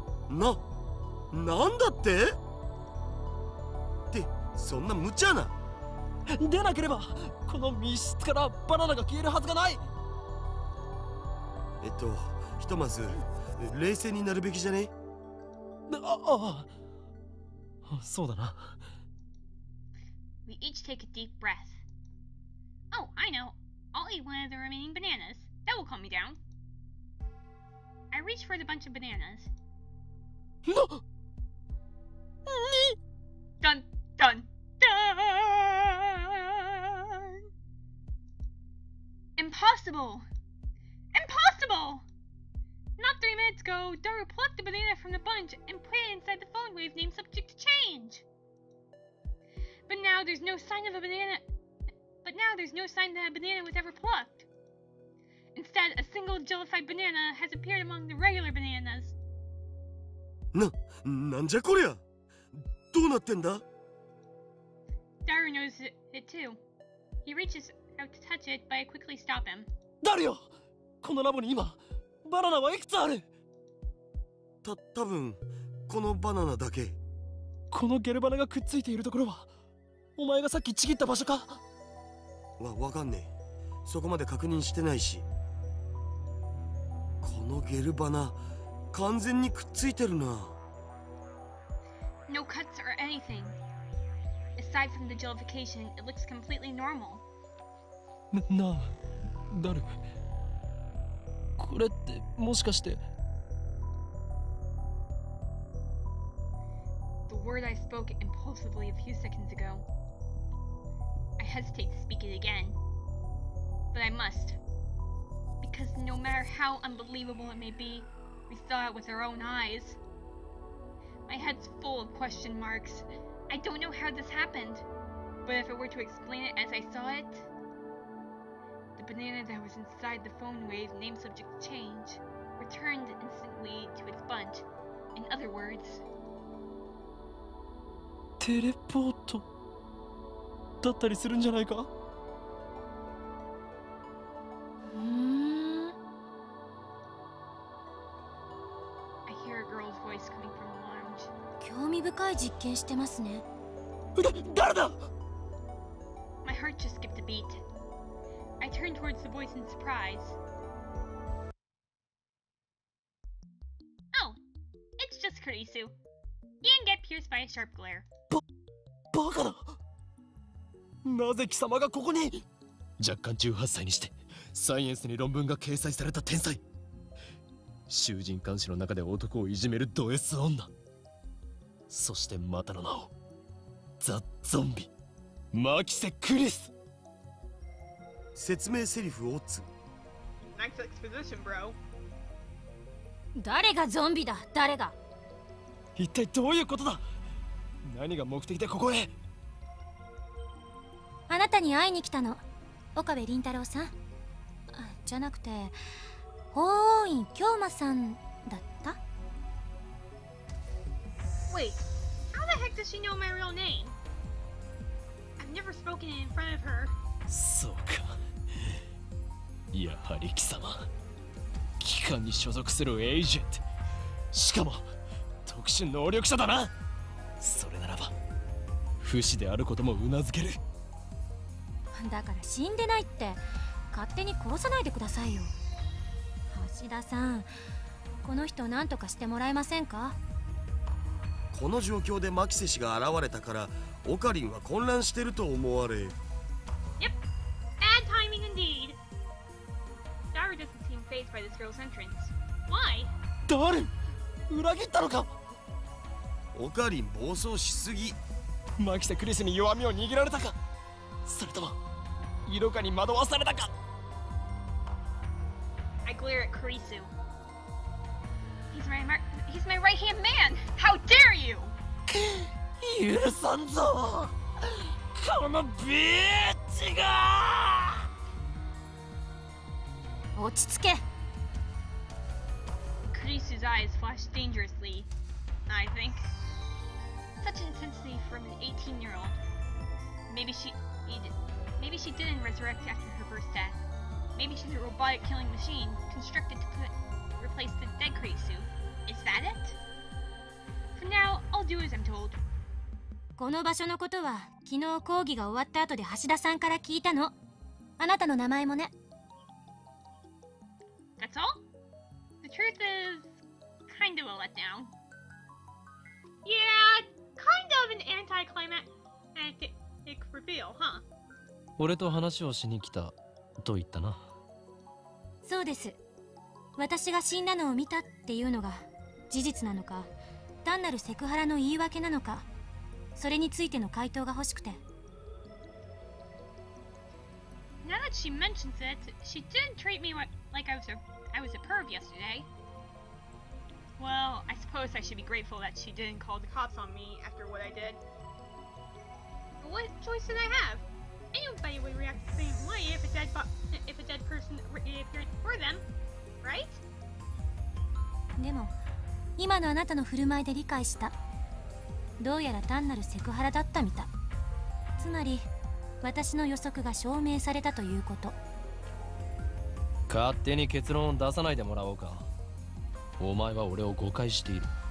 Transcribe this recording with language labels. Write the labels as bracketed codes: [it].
[ja] なんだって？そんな無茶な。でなければこの密室からバナナが消えるはずがない。ひとまず冷静になるべきじゃね？そうだな。 [en] We each take a deep breath. Oh, I know. I'll eat one of the remaining bananas. That will calm me down. I reach for the bunch of bananas. Dun, dun, dun! Impossible! Impossible! Not 3 minutes ago, Daru plucked the banana from the bunch and put it inside the phone wave named subject to change. But now there's no sign of a banana. But now there's no sign that a banana was ever plucked. Instead, a single jellified banana has appeared among the regular bananas. [ja] なんじゃこりゃ。どうなってんだ？ [en] Daru knows it too. He reaches out to touch it, but I quickly stop him. [ja] 誰よ、このラボに今バナナはいくつある？多分このバナナだけ。このゲルバナがくっついているところはお前がさっきちぎった場所か？わかんねえ。そこまで確認してないし。このゲルバナ完全にくっついてるな。 [en] No cuts or anything. Aside from the jellification, it looks completely normal. [ja] なあ、ダル。これってもしかして。 [en] The word I spoke impulsively a few seconds ago. I hesitate to speak it again. But I must. Because no matter how unbelievable it may be, we saw it with our own eyes. My head's full of question marks. I don't know how this happened. But if I were to explain it as I saw it, the banana that was inside the phone wave named subject to change returned instantly to its bunch. In other words, [ja] テレポートだったりするんじゃないか？ [en] I hear a girl's voice coming from the lounge. [ja] 興味深い実験してますね。誰だ？ [en] My heart just skipped a beat. I turned towards the voice in surprise. Oh, it's just Kurisu. You can get pierced by a sharp glare. [ja] バカだ。なぜ貴様がここに？若干18歳にしてサイエンスに論文が掲載された天才。囚人監視の中で男をいじめるド S 女。そしてまたの名をザ・ゾンビマキセ・クリス。説明セリフオッツ。 [en] Nice exposition, bro. [ja] 誰がゾンビだ？誰が？一体どういうことだ？何が目的でここへ？あなたに会いに来たの。岡部倫太郎さん？じゃなくて法王院京馬さんだった？ [en] Wait, how the heck does she know my real name? I've never spoken it in front of her. [ja] そうか。やはり貴様、機関に所属するエージェント。しかも特殊能力者だな。それならば不死であることもうなずける。だから死んでないって勝手に殺さないでくださいよ。橋田さん、この人何とかしてもらえませんか？この状況でマキセ氏が現れたからオカリンは混乱してると思われ。 [en] Yep, bad timing indeed. Daru doesn't seem fazed by this girl's entrance. Why? [ja] 誰？裏切ったのか？オカリン暴走しすぎ。マキセ・クリスに弱みを握られたか？それとも色化に惑わされたか？ [en] I glare at Kurisu. He's my right-hand man! How dare you! [ja] 許さんぞこのビーチが！落ち着け。 [en] Kurisu's eyes flash dangerously, I think. Such intensity from an 18-year-old. Maybe she didn't resurrect after her first death. Maybe she's a robotic killing machine constructed to replace the dead Kurisu. Is that it? For now, I'll do as I'm told. [ja] この場所のことは昨日講義が終わった後で橋田さんから聞いたの。あなたの名前もね。 [en] That's all? The truth is kind of a letdown. Yeah, kind of an anticlimactic reveal, huh? [ja] 俺と話をしに来たと言ったな。そうです。私が死んだのを見たっていうのが事実なのか、単なるセクハラの言い訳なのか、それについての回答が欲しくて。 [en] Now that she mentions it, she didn't treat me like I was a perv yesterday. Well, I suppose I should be grateful that she didn't call the cops on me after what I did. But what choice did I have? Anybody would react the same way if a dead person reappeared for them, right? [ja] でも今のあなたの振る舞いで理解した。どうやら単なるセクハラだったみたい。つまり私の予測が証明されたということ。勝手に結論を出さないでもらおうか。お前は俺を誤解している。